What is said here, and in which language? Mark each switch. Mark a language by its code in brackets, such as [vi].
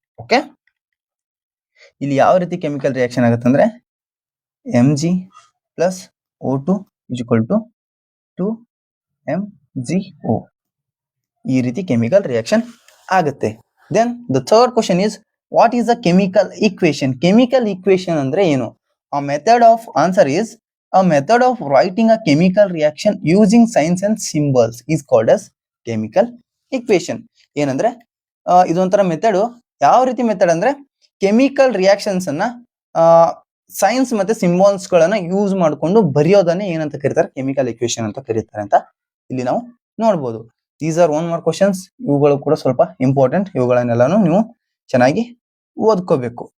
[kn] Okay, ಇಲ್ಲಿ ಯಾವ ರೀತಿ ಕೆಮಿಕಲ್ ರಿಯಾಕ್ಷನ್ ಆಗುತ್ತೆ ಅಂದ್ರೆ Mg plus O2 [en] is equal to [kn] 2MgO. ಈ ರೀತಿ ಕೆಮಿಕಲ್ ರಿಯಾಕ್ಷನ್ ಆಗುತ್ತೆ. [en] Then the third question is what is the chemical equation. [kn] Chemical equation ಅಂದ್ರೆ ಏನು? [en] A method of answer is a method of writing a chemical reaction using signs and symbols is called as chemical equation. [kn] ಏನಂದ್ರೆ ಇದೊಂಥರ method. ಯಾವ ರೀತಿ method ಅಂದ್ರೆ chemical reactions ಅನ್ನ science ಮತ್ತೆ symbols ಗಳನ್ನ ಯೂಸ್ ಮಾಡಿಕೊಂಡು ಬರೆಯೋದನ್ನೇ ಏನಂತ ಕರೀತಾರೆ, ಕೆಮಿಕಲ್ ಇಕ್ವೇಶನ್ ಅಂತ ಕರೀತಾರೆ ಅಂತ ಇಲ್ಲಿ ನಾವು ನೋಡ್ಬೋದು. [en] These are one more questions. [kn] ಇವುಗಳು ಕೂಡ ಸ್ವಲ್ಪ ಇಂಪಾರ್ಟೆಂಟ್. ಇವುಗಳನ್ನೆಲ್ಲಾನು ನೀವು ಚೆನ್ನಾಗಿ ಓದ್ಕೋಬೇಕು.